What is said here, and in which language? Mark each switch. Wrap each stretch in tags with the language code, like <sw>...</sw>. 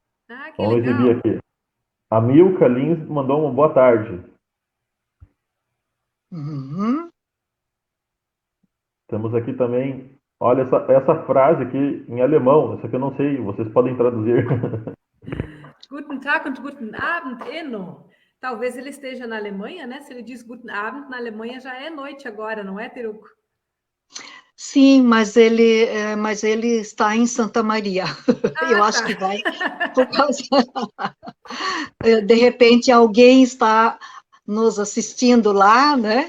<pt>Ah, que Vamos legal. exibir aqui. A Milka Lins mandou uma boa tarde. Uhum. Temos aqui também, olha essa frase aqui em alemão, essa aqui eu não sei, vocês podem traduzir.</pt> <de>Guten Tag und guten Abend, Enno.</de> <pt>Talvez ele esteja na Alemanha, né? Se ele diz Guten Abend, na Alemanha já é noite agora, não é, Teruco? Sim, mas ele está em Santa Maria. Eu acho que vai, por causa... De repente, alguém está nos assistindo lá, né?</pt>